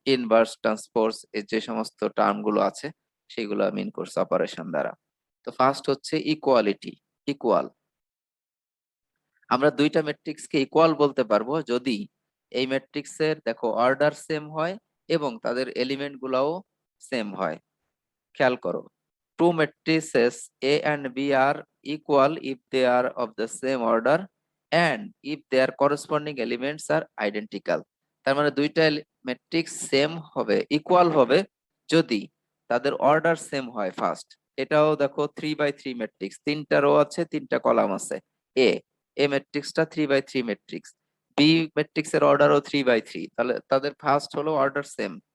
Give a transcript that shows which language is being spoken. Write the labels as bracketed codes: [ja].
[bn] Inverse transpose এর যে সমস্ত টার্ম গুলো আছে সেগুলো মিন করছে অপারেশন দ্বারা। তো ফার্স্ট হচ্ছে ইকুয়ালিটি, ইকুয়াল। আমরা দুইটা ম্যাট্রিক্সকে ইকুয়াল বলতে পারবো যদি এই ম্যাট্রিক্সের দেখো অর্ডার সেম হয় এবং তাদের এলিমেন্ট গুলাও সেম হয়। খেয়াল করো, [en] two matrices A and B are equal if they are of the same order and if their corresponding elements are identical। [bn] তার মানে দুইটা ম্যাট্রিক্স সেম হবে, ইকুয়াল হবে যদি তাদের অর্ডার সেম হয় ফার্স্ট। এটাও দেখো 3x3 ম্যাট্রিক্স, তিনটা রো আছে, তিনটা কলাম আছে। এ এ ম্যাট্রিক্সটা 3x3 ম্যাট্রিক্স। বি ম্যাট্রিক্সের অর্ডারও 3x3, তাহলে তাদের ফার্স্ট হলো অর্ডার সেম।